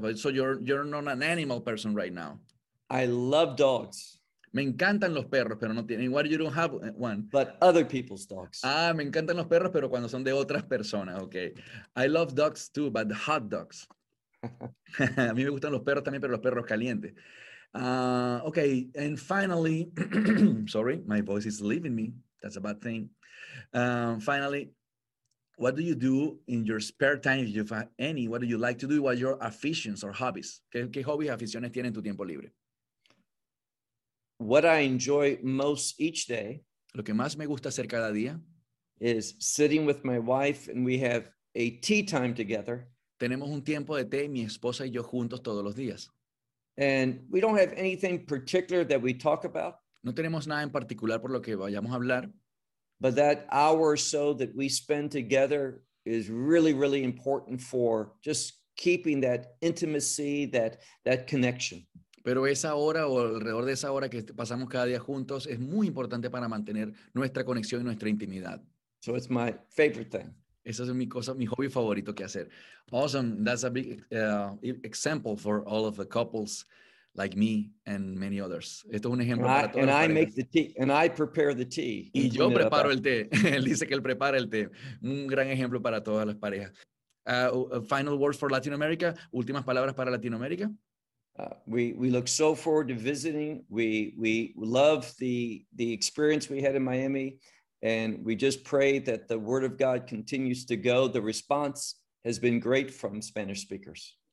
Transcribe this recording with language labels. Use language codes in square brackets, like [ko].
[en] But so you're not an animal person right now. I love dogs. [es] Me encantan los perros, pero no tienen. [en] Why you don't have one? But other people's dogs. [es] Ah, me encantan los perros, pero cuando son de otras personas. [en] Okay. I love dogs too, but hot dogs. [es] A mí me gustan los perros también, pero los perros calientes. [en] Okay, and finally, sorry, my voice is leaving me. That's a bad thing. Finally, what do you do in your spare time, if you have any? What do you like to do? What are your aficions or hobbies? [es] ¿Qué hobbies, aficiones tienen tu tiempo libre? [en] What I enjoy most each day, [es] lo que más me gusta hacer cada día, [en] is sitting with my wife and we have a tea time together. [es] Tenemos un tiempo de té, mi esposa y yo juntos todos los días. [en] And we don't have anything particular that we talk about. [es] No tenemos nada en particular por lo que vayamos a hablar. [en] But that hour or so that we spend together is really, really important for just keeping that intimacy, that connection. [es] Pero esa hora o alrededor de esa hora que pasamos cada día juntos es muy importante para mantener nuestra conexión y nuestra intimidad. [en] So it's my favorite thing. [es] Esa es mi cosa, mi hobby favorito que hacer. [en] Awesome. That's a big example for all of the couples like me and many others. [es] Esto es un ejemplo para todos. [en] And I make the tea. And I prepare the tea. [es] Y yo preparo el té. Él dice que él prepara el té. Un gran ejemplo para todas las parejas. [en] Final words for Latin America. [es] Últimas palabras para Latinoamérica. [en] We look so forward to visiting. We love the experience we had in Miami. And we just pray that the word of God continues to go. The response has been great from Spanish speakers.